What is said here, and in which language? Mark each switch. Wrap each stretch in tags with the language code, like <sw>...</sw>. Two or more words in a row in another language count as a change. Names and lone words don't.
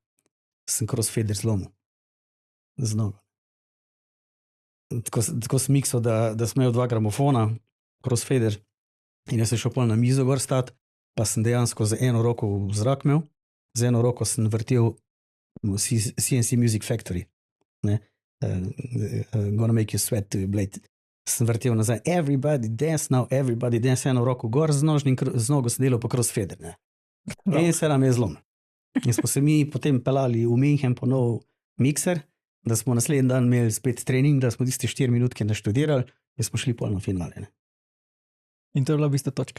<sl>Sem crossfader zlomil. Z nogo. Tako sem miksal, da sem imel 2 gramofona, crossfader, in jaz sem šel pol na mizo gor stat, pa sem dejansko z eno roko v zrak imel, z eno roko sem vrtel CNC Music Factory, ne?</sl> <en>Gonna make you sweat to your blade.</en> <sl>Sem vrtel nazaj,</sl> <en>everybody dance now, everybody dance,</en> <sl>eno roko gor z nogo sem delal po crossfader, ne? In se nam je zlomil. In smo se mi potem pelali v München po nov mikser, da smo naslednji dan imeli spet trening, da smo tiste 4 minutke naštudirali in smo šli pol na finale, ne? In to je bila v bistvu točka.</sl>